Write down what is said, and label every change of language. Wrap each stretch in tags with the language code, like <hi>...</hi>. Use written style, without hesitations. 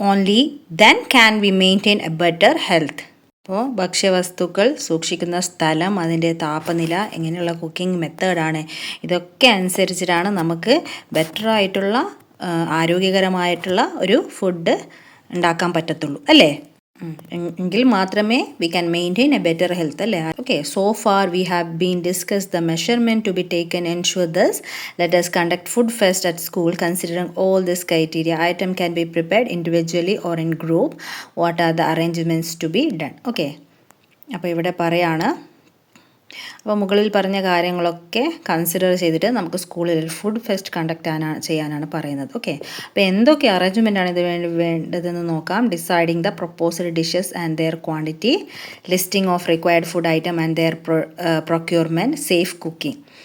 <en>Only then can we maintain a better health.</en> <ml>അപ്പോൾ ഭക്ഷ്യവസ്തുക്കൾ സൂക്ഷിക്കുന്ന സ്ഥലം, അതിൻ്റെ താപനില, എങ്ങനെയുള്ള കുക്കിംഗ് മെത്തേഡാണ്, ഇതൊക്കെ അനുസരിച്ചിട്ടാണ് നമുക്ക് ബെറ്ററായിട്ടുള്ള ആരോഗ്യകരമായിട്ടുള്ള ഒരു ഫുഡ് ഉണ്ടാക്കാൻ പറ്റത്തുള്ളൂ അല്ലേ. എങ്കിൽ മാത്രമേ</ml> <en>We can maintain a better health അല്ലേ. Okay, so far we have been discuss the measurement to be taken ensure this. Let us conduct food fest at school considering all this criteria. Item can be prepared individually or in group. What are the arrangements to be done?</en> <ml>Okay, അപ്പോൾ ഇവിടെ പറയാണ്, അപ്പോൾ മുകളിൽ പറഞ്ഞ കാര്യങ്ങളൊക്കെ consider ചെയ്തിട്ട് നമുക്ക് സ്കൂളിൽ ഫുഡ് ഫെസ്റ്റ് ചെയ്യാനാണ് പറയുന്നത്. ഓക്കെ, അപ്പോൾ എന്തൊക്കെ അറേഞ്ച്മെൻ്റാണ് ഇത് വേണ്ടതെന്ന് നോക്കാം.</ml> <en>Deciding the proposed dishes and their quantity, listing of required food item and their procurement, safe cooking.</en>